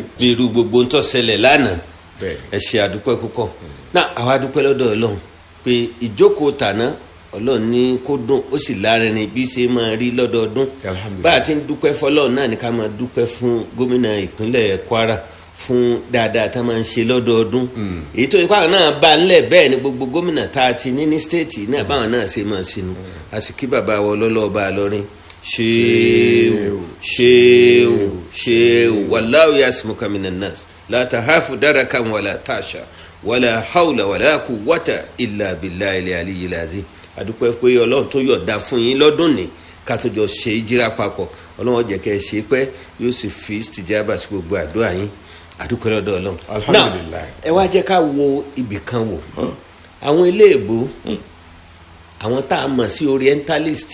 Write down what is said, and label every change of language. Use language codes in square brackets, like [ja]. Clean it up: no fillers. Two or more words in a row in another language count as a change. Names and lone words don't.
[yo] bí irú gbogbo ń tó ṣẹlẹ̀ lánàá ẹ ṣe àdúpẹ́ púpọ̀ náà àwa dúpẹ́ lọ́dọ̀ Ọlọ́run pé ìjókòó tàná Ọlọ́run ní kó dùn ó sì lárinrin bí ṣe máa rí lọ́dọọdún bá a ti ń dúpẹ́ fọlọ́run náà ní ká máa dúpẹ́ fún gómìnà ìpínlẹ̀ Kwara fún dáadáa tá a máa ń ṣe lọ́dọọdún èyí tó ipá náà bá ńlẹ̀ bẹ́ẹ̀ ni gbogbo gómìnà tá a ti ní ní stéètì náà báwọn náà ṣe máa ṣinú a sì kí bàbá wọ lọ́lọ́ọ̀bá lọ́rin ṣéèwù [ar] والله يعصمك من الناس لا تخاف دركا ولا تخشى ولا حول ولا قوة إلا بالله العلي العظيم [yo] adúpẹ́ pé Ọlọ́run tó yọ̀ọ̀da fún yín lọ́dún ní ká tó jọ ṣe Hijrah papọ̀ Ọlọ́run jẹ́ kẹ́ ẹ ṣe pé yóò sì fi istijaba sí gbogbo àdúrà yín àdúpẹ́ lọ́dọ̀ Ọlọ́run. alhamdulillah. ẹ wá jẹ́ ká wo ibì kan wò àwọn ilé ìbò àwọn tá a mọ̀ sí orientalist